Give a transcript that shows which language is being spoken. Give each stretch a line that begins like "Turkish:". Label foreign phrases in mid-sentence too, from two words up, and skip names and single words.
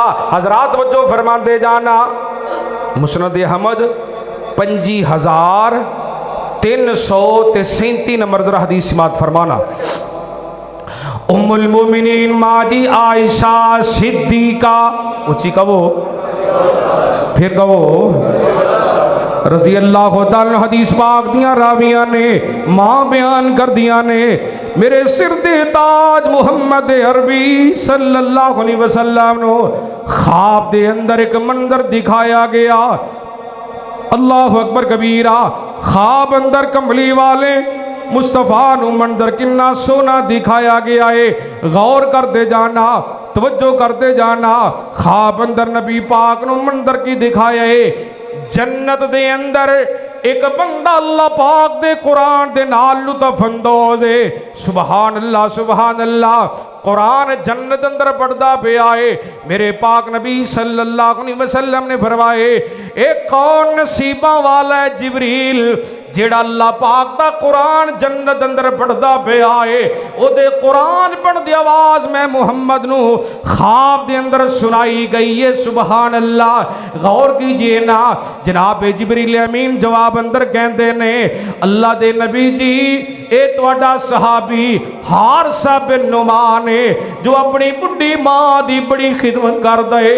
Urdu: حضرات وجو فرماتے جانا، مسند احمد 55,337 نمبر ذرا حدیث سماعت فرمانا. ام المومنین ماں جی عائشہ صدیقہ، اونچی کہو پھر کہو,
Arabic: رضی اللہ تعالی.
Punjabi: حدیث پاک دیاں راویاں نے ماں بیان کر دیا نے، میرے سر دے تاج محمد عربی
Arabic: صلی اللہ علیہ وسلم
Punjabi: نو خواب دے اندر ایک منظر دکھایا گیا.
Arabic: اللہ اکبر کبیرا.
Punjabi: خواب اندر کمبلی والے مصطفی نو منظر کنا سونا دکھایا گیا ہے.
Urdu: غور کرتے جانا، توجہ کرتے جانا.
Punjabi: خواب اندر نبی پاک نو منظر کی دکھایا ہے. جنت دے اندر ایک بندہ اللہ پاک دے قرآن دے نال لطف اندوز ہے.
Arabic: سبحان اللہ سبحان اللہ.
Punjabi: قرآن جنت اندر پڑھدا پیا ہے۔ میرے پاک نبی
Arabic: صلی اللہ علیہ وسلم
Punjabi: نے فرمائے، ایک کون نصیبہ والا ہے جبریل جیڑا اللہ پاک دا قرآن جنت اندر پڑھدا پیا ہے. اودے قرآن پڑھ دی آواز میں محمد نو خواب دے اندر سنائی گئی ہے.
Arabic: سبحان اللہ.
Urdu: غور کیجیے نا,
Punjabi: جناب جبریل امین جواب اندر کہتے نے، اللہ دے نبی جی اے تہاڈا صحابی حارثہ بن نعمان ہے، جو اپنی بڈھی ماں دی بڑی خدمت کردا ہے.